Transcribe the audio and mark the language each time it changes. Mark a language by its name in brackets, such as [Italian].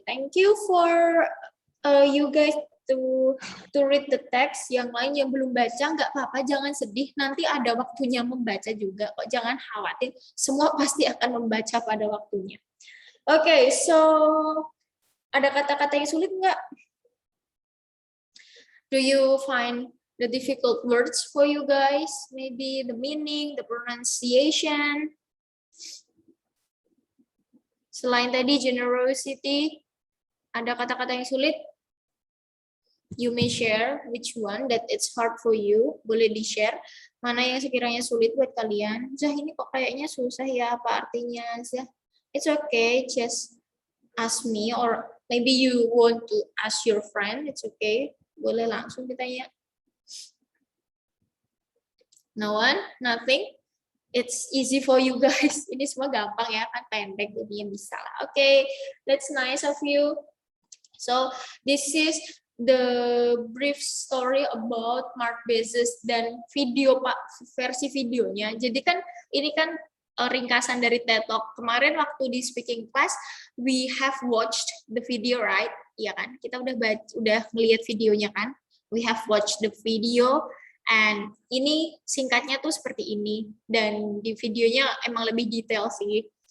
[English] Thank you for you guys to read the text. [Indonesian] Yang lain yang belum baca nggak apa-apa, jangan sedih. Nanti ada waktunya membaca juga kok. Jangan khawatir, semua pasti akan membaca pada waktunya. Oke, so ada kata-kata yang sulit nggak? [English] Do you find the difficult words for you guys? Maybe the meaning, the pronunciation. [Indonesian] Selain tadi generosity, ada kata-kata yang sulit? [English] You may share which one that it's hard for you. [Indonesian] Boleh di-share. Mana yang sekiranya sulit buat kalian? Zah, ini kok kayaknya susah ya, apa artinya? [English] Zah, it's okay, just ask me, or maybe you want to ask your friend, it's okay. [Indonesian] Boleh langsung ditanya. [English] No one? Nothing? It's easy for you guys. [Indonesian] Ini semua gampang ya, kan pendek, jadinya bisa lah. [English] Okay, that's nice of you. So, this is the brief story about Mark Bezos [Indonesian] dan video Pak, versi videonya. Jadi kan ini kan ringkasan dari TED Talk. Kemarin waktu di [English] speaking class we have watched the video, right? [Indonesian] Iya kan? Kita udah ngelihat videonya kan? [English] We have watched the video and [Indonesian] ini singkatnya tuh seperti ini dan di videonya emang lebih detail sih.